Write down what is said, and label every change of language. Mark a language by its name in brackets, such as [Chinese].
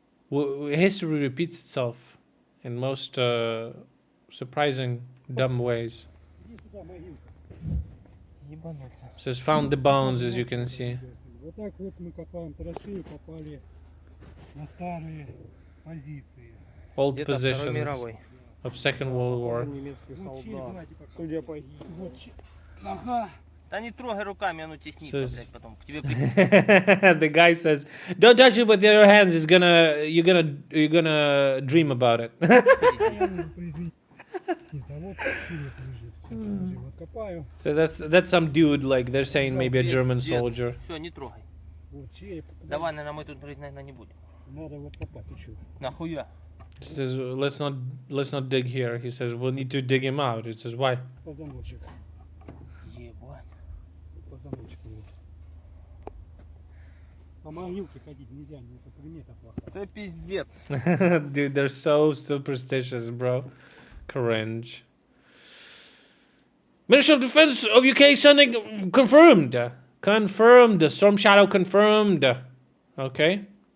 [English] History repeats itself in most surprising, dumb ways. Says found the bones, as you can see. [Russian] Вот так вот мы копаем траншеи, попали на старые позиции. [English] Old [Russian] Где-то Второй [English] positions [Russian] мировой. [English] of Second World War. [Russian] Немецкий солдат, судя по... Вот, ага. Да не трогай руками, оно теснится, [English] Says- [Russian] блядь, потом к тебе приклеится. [English] The guy says, "Don't touch it with your hands. You're gonna dream about it." [Russian] А вот череп лежит. Вот копаю. [English] So that's some dude, like they're saying maybe a German soldier. [Russian] Все, не трогай. Вот череп. Давай, наверное, мы тут, наверное, не будем. Надо вот копать. Ты что? Нахуя? [English] He says, let's not dig here. He says, we'll need to dig him out. He says, why? [Russian] Позвоночек. Ебать. Позвоночек вот. По могилке ходить нельзя, это примета плохая. Это пиздец. [English] Dude, they're so superstitious, bro. Cringe. Ministry of Defense of UK sending confirmed. Confirmed. Storm Shadow confirmed. Okay.